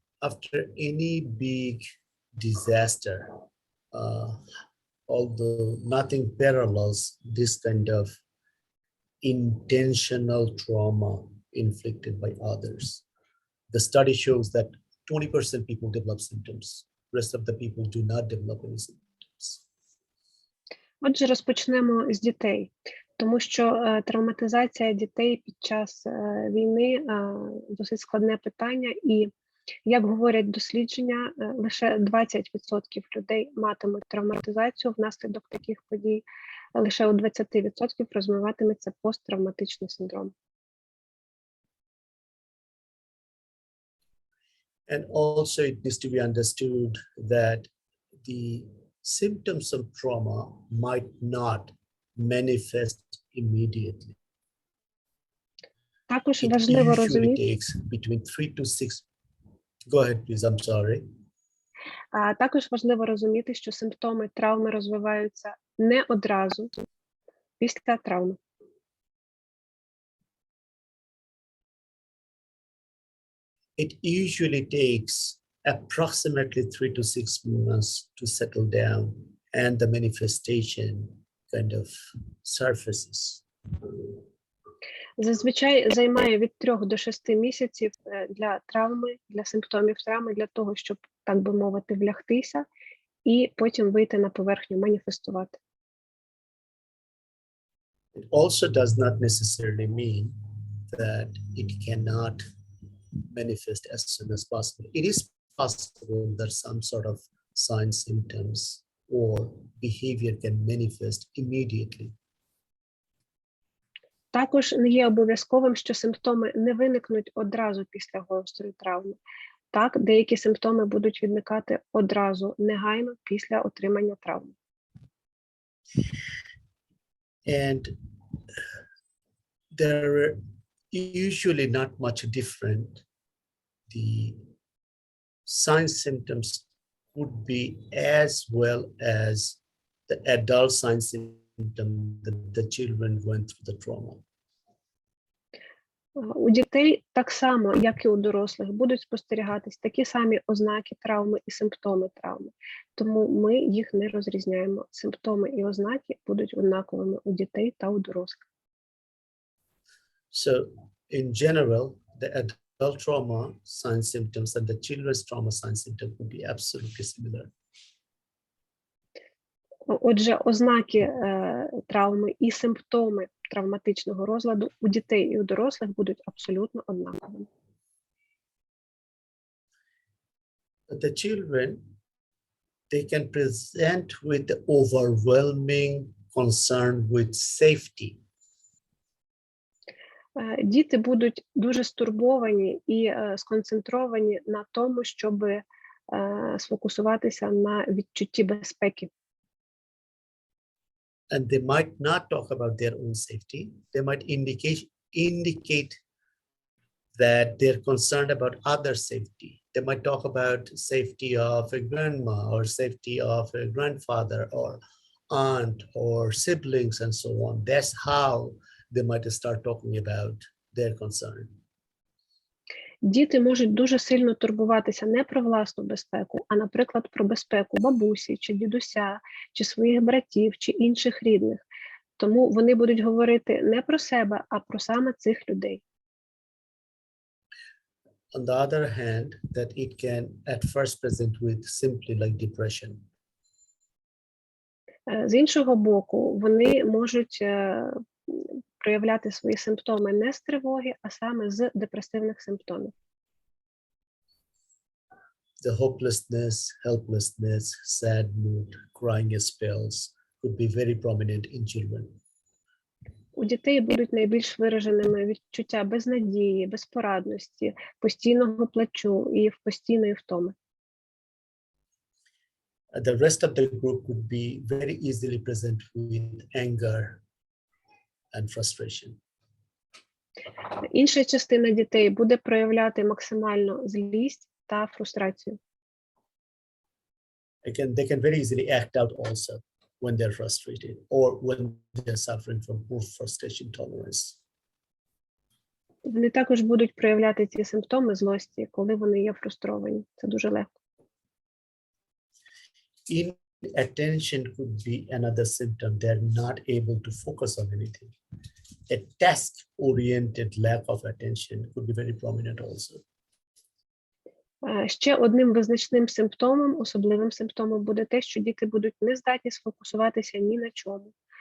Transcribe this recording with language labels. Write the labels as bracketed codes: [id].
[en] After any big disaster although nothing parallels this kind of intentional trauma inflicted by others. The study shows that 20% people develop symptoms. Rest of the people do not develop any symptoms. [uk] Отже, розпочнемо з дітей, тому що травматизація дітей під час війни досить складне питання, і, як говорять дослідження, лише 20% людей матимуть травматизацію внаслідок таких подій, лише у 20% розвиватиметься посттравматичний синдром. [en] And also it needs to be understood that the symptoms of trauma might not manifest immediately. [uk] Також [en] It [uk] важливо [en] usually [uk] розуміти, [en] takes between 3 to 6. Go ahead, please. I'm sorry. [uk] також важливо розуміти, що симптоми травми розвиваються не одразу після травми. [en] It usually takes approximately 3 to 6 months to settle down, and the manifestation kind of surfaces. [uk] Зазвичай займає від 3 до 6 місяців для травми, для симптомів травми, для того, щоб, так би мовити, влягтися і потім вийти на поверхню, маніфестувати. [en] It also does not necessarily mean that it cannot manifest as soon as possible. It is possible that some sort of signs, symptoms, or behavior can manifest immediately. [uk] Також не є обов'язковим, що симптоми не виникнуть одразу після гострої травми. Так, деякі симптоми будуть виникати одразу, негайно після отримання травми. [en] And they're usually not much different. The signs, symptoms would be as well as the adult signs, symptoms that the children went through the trauma. [uk] У дітей так само, як і у дорослих, будуть спостерігатись такі самі ознаки травми і симптоми травми. Тому ми їх не розрізняємо. Симптоми і ознаки будуть однаковими у дітей та у дорослих. [en] So in general, the adult trauma signs, symptoms and the children's trauma signs, symptoms would be absolutely similar. [uk] Отже, ознаки травми і симптоми травматичного розладу у дітей і у дорослих будуть абсолютно однаковими. [en] But the children, they can present with the overwhelming concern with safety. [uk] Діти будуть дуже стурбовані і сконцентровані на тому, щоб сфокусуватися на відчутті безпеки. [en] And they might not talk about their own safety. They might indicate that they're concerned about other safety. They might talk about safety of a grandma or safety of a grandfather or aunt or siblings and so on. That's how they might start talking about their concern. [uk] Діти можуть дуже сильно турбуватися не про власну безпеку, а, наприклад, про безпеку бабусі, чи дідуся, чи своїх братів, чи інших рідних. Тому вони будуть говорити не про себе, а про саме цих людей. [en] On the other hand, that it can at first present with simply like depression. [uk] З іншого боку, вони можуть проявляти свої симптоми не з тривоги, а саме з депресивних симптомів. [en] The hopelessness, helplessness, sad mood, crying spells could be very prominent in children. [uk] У дітей будуть найбільш вираженими відчуття безнадії, безпорадності, постійного плачу і постійної втоми. [en] The rest of the group could be very easily present with anger and frustration. [uk] Інша частина дітей буде проявляти максимально злість та фрустрацію. [en] Again, they can very easily act out also when they're frustrated or when they're suffering from poor frustration tolerance. [uk] Вони також будуть проявляти ці симптоми злості, коли вони є фрустровані. Це дуже легко. [en] In attention could be another symptom. They're not able to focus on anything. A task-oriented lack of attention could be very prominent also. [uk] Ще одним визначним симптомом, особливим симптомом буде те, що діти будуть не здатні сфокусуватися ні на чому.